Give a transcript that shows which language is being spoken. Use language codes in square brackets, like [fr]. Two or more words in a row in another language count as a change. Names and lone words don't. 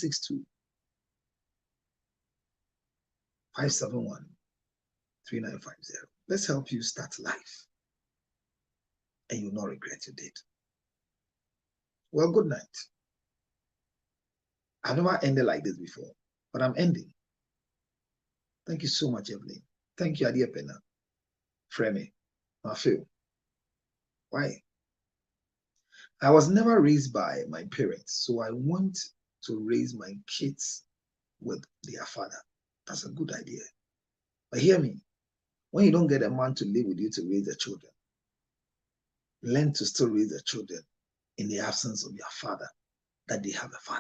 [en] 862-571-3950. Let's help you start life. And you will not regret your deed. Well, good night. I've never ended like this before, but I'm ending. Thank you so much, Evelyn. Thank you, Adia Pena. Fremi. Mafio. Why? I was never raised by my parents, so I want to raise my kids with their father. That's a good idea. But hear me, when you don't get a man to live with you to raise the children, learn to still raise the children in the absence of your father, that they have a father.